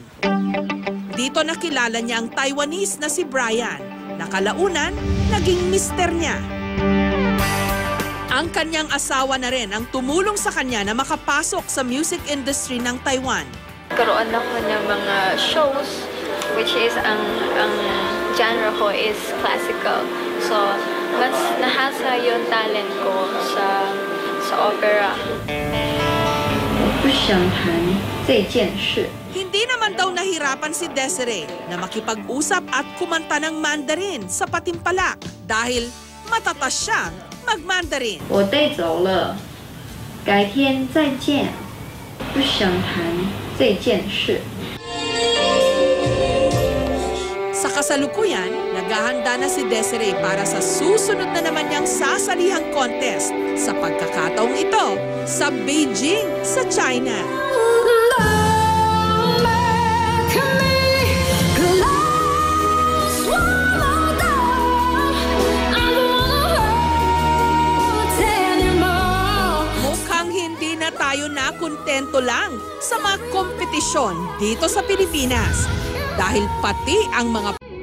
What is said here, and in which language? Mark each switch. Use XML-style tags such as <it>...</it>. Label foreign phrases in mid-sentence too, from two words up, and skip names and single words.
<tl>Dito nakilala niya ang Taiwanese na si Brian, na kalaunan naging mister niya. Ang kanyang asawa na rin ang tumulong sa kanya na makapasok sa</tl> <en>music industry</en> <tl>ng Taiwan. Karoon ako ng mga shows,</tl> <en>which is</en> <tl>ang genre ko is classical. So, mas nahasa yung talent ko sa opera. Hindi naman daw nahirapan si Desiree na makipag-usap at kumanta ng Mandarin sa Patimpalak dahil matatas siyang mag-Mandarin.</tl> <zh>我带走了，改天再见，不想谈这件事。</zh> <tl>Sa kasalukuyan, naghahanda na si Desiree para sa susunod na naman niyang sasalihang contest sa pagkakataong ito sa Beijing, sa China. Mukhang hindi na tayo nakontento lang sa mga kompetisyon dito sa Pilipinas dahil pati ang mga</tl>